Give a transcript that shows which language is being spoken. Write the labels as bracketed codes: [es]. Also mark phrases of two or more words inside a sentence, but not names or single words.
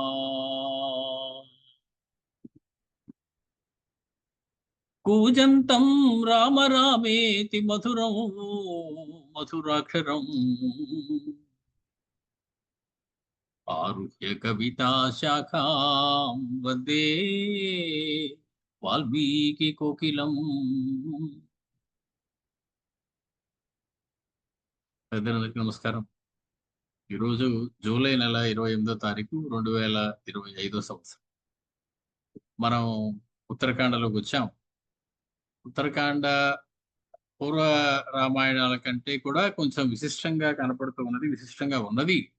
[sa] कूजन्तं राम रामेति मधुरं मधुराक्षरम् आरुह्य कविता शाखां वन्दे वाल्मीकि कोकिलम्. [te] పెద్దలందరికీ నమస్కారం. ఈరోజు జూలై నెల 28వ తారీఖు 2025 సంవత్సరం. మనం ఉత్తరాఖండలోకి వచ్చాం. ఉత్తరాఖండ పూర్వ రామాయణాల కంటే కూడా కొంచెం విశిష్టంగా విశిష్టంగా ఉన్నది.